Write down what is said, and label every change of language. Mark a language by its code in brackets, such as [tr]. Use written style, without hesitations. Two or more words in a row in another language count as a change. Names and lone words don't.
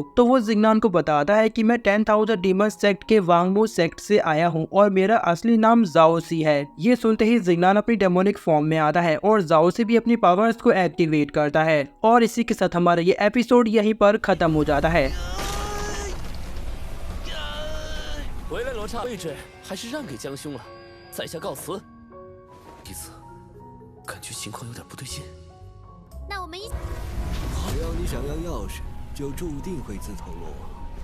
[hi] तो वो जिंगनान को बताता है कि मैं 10,000 [en] demon sect [hi] के वांगमू सेक्ट से आया हूँ और मेरा असली नाम जाओसी है। ये सुनते ही जिंगनान अपनी [en] demonic form [hi] में आता है और जाओसी भी अपनी पावर्स को एक्टिवेट करता है। और इसी के साथ हमारा ये एपिसोड यहीं पर खत्म हो जाता है। [zh] 回来罗刹，位置还是让给江兄了，在下告辞。弟子感觉情况有点不对劲。那我们一。只要你想要钥匙，就注定会自投罗网。